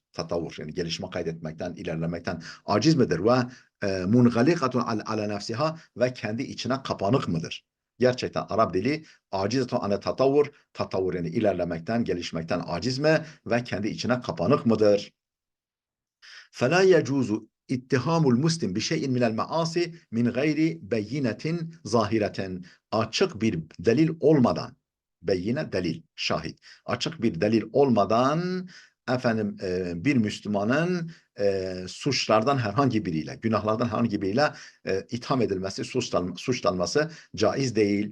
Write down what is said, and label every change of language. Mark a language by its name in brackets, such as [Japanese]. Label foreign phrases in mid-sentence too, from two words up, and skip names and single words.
[Turkish] Tatavvur yani gelişme kaydetmekten, ilerlemekten aciz midir? [Arabic] ومنغلقة على نفسها [Turkish] ve kendi içine kapanık mıdır? Gerçekten Arap dili [Arabic] عاجزة عن التطور [Turkish] yani ilerlemekten, gelişmekten aciz mi ve kendi içine kapanık mıdır? [Arabic] فَلَا يَجُوزُ اتهام المسلم [Turkish] bir şeyin [Arabic] من المعاصي من غير بينة ظاهرة. [Turkish] Açık bir delil olmadan, beyine delil, şahit. Açık bir delil olmadan bir Müslümanın suçlardan herhangi biriyle, günahlardan herhangi biriyle itham edilmesi, suçlanması caiz değil.